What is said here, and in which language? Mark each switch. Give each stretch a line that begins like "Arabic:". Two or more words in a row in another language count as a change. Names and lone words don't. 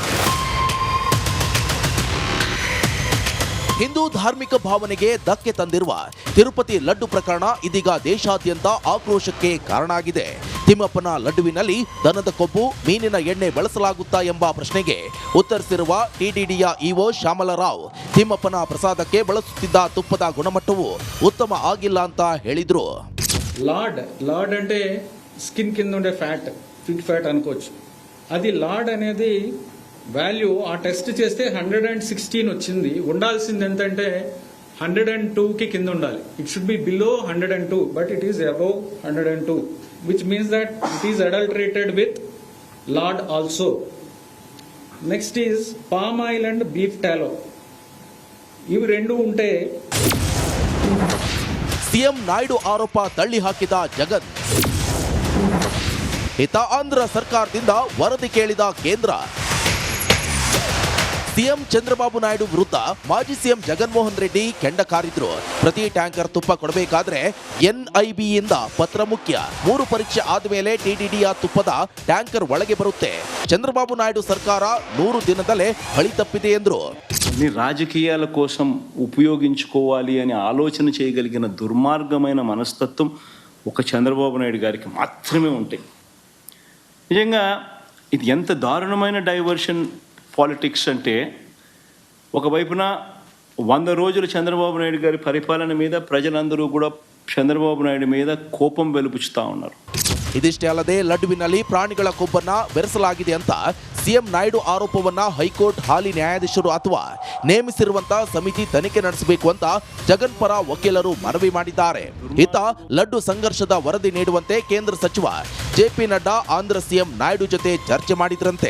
Kannada: ಹಿಂದೂ ಧಾರ್ಮಿಕ ಭಾವನೆಗೆ ಧಕ್ಕೆ ತಂದಿರುವ ತಿರುಪತಿ ಲಡ್ಡು ಪ್ರಕರಣ ಇದೀಗ ದೇಶಾದ್ಯಂತ ಆಕ್ರೋಶಕ್ಕೆ ಕಾರಣ ಆಗಿದೆ. ತಿಮ್ಮಪ್ಪನ ಲಡ್ಡುವಿನಲ್ಲಿ ದನದ ಕೊಬ್ಬು, ಮೀನಿನ ಎಣ್ಣೆ ಬಳಸಲಾಗುತ್ತಾ ಎಂಬ ಪ್ರಶ್ನೆಗೆ ಉತ್ತರಿಸಿರುವ ಟಿಟಿಡಿಯ ಇಒ ಶ್ಯಾಮಲರಾವ್, ತಿಮ್ಮಪ್ಪನ ಪ್ರಸಾದಕ್ಕೆ ಬಳಸುತ್ತಿದ್ದ ತುಪ್ಪದ ಗುಣಮಟ್ಟವು ಉತ್ತಮ ಆಗಿಲ್ಲ ಅಂತ ಹೇಳಿದ್ರು.
Telugu: లార్డ్ అంటే స్కిన్ కింద ఉండే ఫ్యాట్,
English: fit fat
Telugu: అనుకోవచ్చు. అది లార్డ్ అనేది వాల్యూ ఆ టెస్ట్ చేస్తే 116 వచ్చింది. ఉండాల్సింది ఎంతంటే 102కి కింద ఉండాలి.
English: it should be below 102, but it is above 102, which means that it is adulterated with lard also. next is palm oil and beef tallow.
Telugu: ఇవి రెండు ఉంటే
Kannada: ಸಿಎಂ ನಾಯ್ಡು ಆರೋಪ ತಳ್ಳಿ ಹಾಕಿದ ಜಗನ್. ಇತ ಆಂಧ್ರ ಸರ್ಕಾರದಿಂದ ವರದಿ ಕೇಳಿದ ಕೇಂದ್ರ. ಸಿಎಂ ಚಂದ್ರಬಾಬು ನಾಯ್ಡು ವಿರುದ್ಧ ಮಾಜಿ ಸಿಎಂ ಜಗನ್ಮೋಹನ್ ರೆಡ್ಡಿ ಕೆಂಡ ಕಾರಿದ್ರು. ಪ್ರತಿ ಟ್ಯಾಂಕರ್ ತುಪ್ಪ ಕೊಡಬೇಕಾದ್ರೆ ಎನ್ಐಬಿಯಿಂದ ಪತ್ರ ಮುಖ್ಯ. 3 ಪರೀಕ್ಷೆ ಆದ್ಮೇಲೆ ಟಿಟಿಡಿಯ ತುಪ್ಪದ ಟ್ಯಾಂಕರ್ ಒಳಗೆ ಬರುತ್ತೆ. చంద్రబాబు నాయుడు ಸರ್ಕಾರ 100 ದಿನದಲ್ಲೇ ಹಳಿ ತಪ್ಪಿದೆ ಎಂದ್ರು.
Telugu: రాజకీయాల కోసం ఉపయోగించుకోవాలి అని ఆలోచన చేయగలిగిన దుర్మార్గమైన మనస్తత్వం ఒక చంద్రబాబు నాయుడు గారికి మాత్రమే ఉంటాయి. నిజంగా ఇది ఎంత దారుణమైన డైవర్షన్ పాలిటిక్స్ అంటే, ఒకవైపున 100 రోజులు చంద్రబాబు నాయుడు గారి పరిపాలన మీద ప్రజలందరూ కూడా చంద్రబాబు నాయుడు మీద కోపం వెలుపుచుతా ఉన్నారు.
Kannada: ಇದಿಷ್ಟೇ ಅಲ್ಲದೆ ಲಡ್ಡುವಿನಲ್ಲಿ ಪ್ರಾಣಿಗಳ ಕೊಬ್ಬನ್ನ ಬೆರೆಸಲಾಗಿದೆ ಅಂತ ಸಿಎಂ ನಾಯ್ಡು ಆರೋಪವನ್ನ ಹೈಕೋರ್ಟ್ ಹಾಲಿ ನ್ಯಾಯಾಧೀಶರು ಅಥವಾ ನೇಮಿಸಿರುವಂತಹ ಸಮಿತಿ ತನಿಖೆ ನಡೆಸಬೇಕು ಅಂತ ಜಗನ್ ಪರ ವಕೀಲರು ಮನವಿ ಮಾಡಿದ್ದಾರೆ. ಇತ್ತ ಲಡ್ಡು ಸಂಘರ್ಷದ ವರದಿ ನೀಡುವಂತೆ ಕೇಂದ್ರ ಸಚಿವ ಜೆಪಿ ನಡ್ಡಾ ಆಂಧ್ರ ಸಿಎಂ ನಾಯ್ಡು ಜೊತೆ ಚರ್ಚೆ ಮಾಡಿದ್ರಂತೆ.